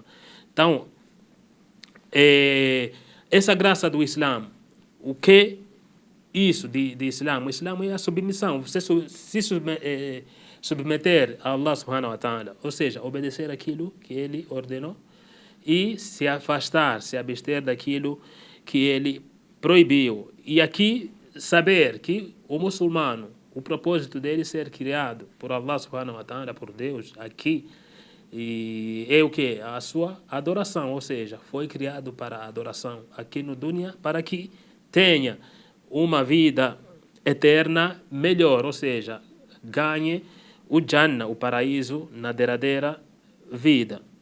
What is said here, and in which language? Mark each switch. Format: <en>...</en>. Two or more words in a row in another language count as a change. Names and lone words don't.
<pt>Então, essa graça do Islã, o que isso de Islã? O Islã é a submissão, você se submeter a Allah</pt> <ar>سبحانه وتعالى,</ar> <pt>ou seja, obedecer aquilo que ele ordenou e se afastar, se abster daquilo que ele proibiu. E aqui saber que o muçulmano, o propósito dele ser criado por Allah</pt> <ar>سبحانه وتعالى,</ar> <pt>por Deus, aqui, e é o que? A sua adoração, ou seja, foi criado para a adoração aqui no dunya, para que tenha uma vida eterna melhor, ou seja, ganhe o Jannah, o paraíso, na derradeira vida.</pt>